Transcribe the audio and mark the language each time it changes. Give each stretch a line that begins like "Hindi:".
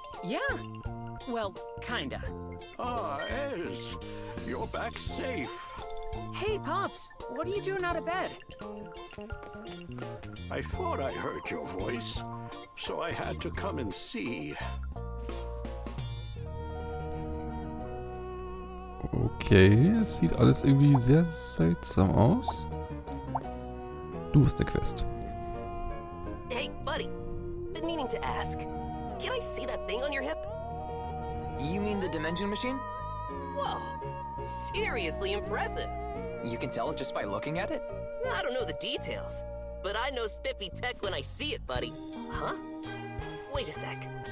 English: Yeah. Well, kinda. Ah, Ez, you're back safe. Hey, Pops, what are you doing out of bed? I thought I heard your voice, so I had to come and see.
German: Okay, es sieht alles irgendwie sehr seltsam aus. Du hast eine Quest.
English: Hey, buddy, been meaning to ask. Can I see that thing on your hip? You mean the Dimension machine? Whoa, seriously impressive. You can tell just by looking at it? I don't know the details, but I know spiffy tech when I see it, buddy. Huh? Wait a sec.